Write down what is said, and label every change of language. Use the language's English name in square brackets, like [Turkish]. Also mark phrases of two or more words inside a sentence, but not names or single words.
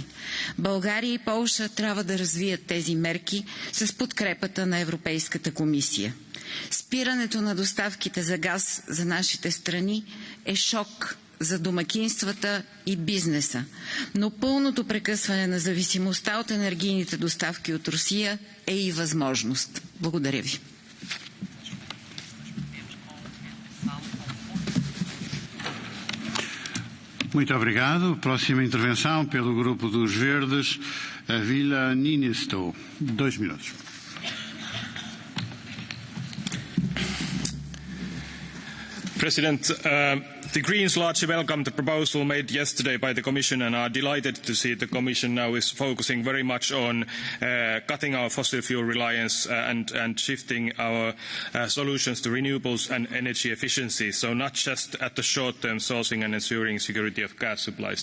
[Bulgarian] България и Полша трябва да развият тези мерки с подкрепата на Европейската комисия. Спирането на доставките за газ за нашите страни е шок за домакинствата и бизнеса, но пълното прекъсване на зависимостта от енергийните доставки от Русия е и възможност. Благодаря ви. [Portuguese] Muito obrigado. Próxima intervenção pelo Grupo dos Verdes, a Vila Ninesto. 2 minutos. [English] President, the Greens largely welcome the proposal made yesterday by the Commission and are delighted to see the Commission now is focusing very much on cutting our fossil fuel reliance and shifting our solutions to renewables and energy efficiency, so not just at the short-term sourcing and ensuring security of gas supplies.